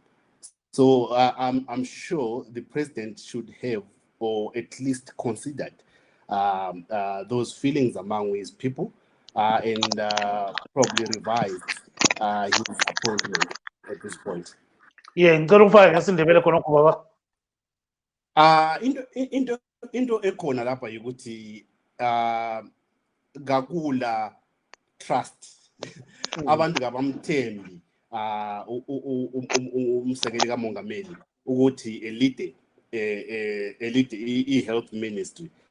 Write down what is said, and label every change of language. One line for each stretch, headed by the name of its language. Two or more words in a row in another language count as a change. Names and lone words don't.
English: So I'm sure the president should have, or at least considered, those feelings among his people, and probably revised his appointment at this point. Yeah,
North Ndebele: ngicela ufake ngesindebele khonokho baba. Into ekhona lapha ukuthi gakula trust abantu kabamthembi umsekeli kamongameli ukuthi elide i-
English: health ministry.